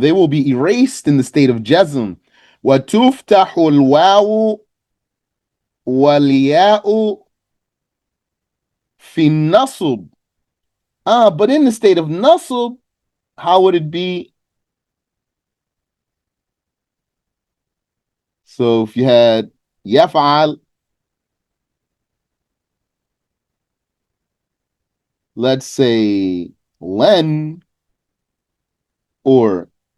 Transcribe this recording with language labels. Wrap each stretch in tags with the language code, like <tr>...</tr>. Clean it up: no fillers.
<en>They will be erased in the state of jazm.</en> <ar>وتفتح الواو والياء في النصب.</ar> <en>But in the state of nasb, how would it be? So if you had yaf'al, let's say len, or</en>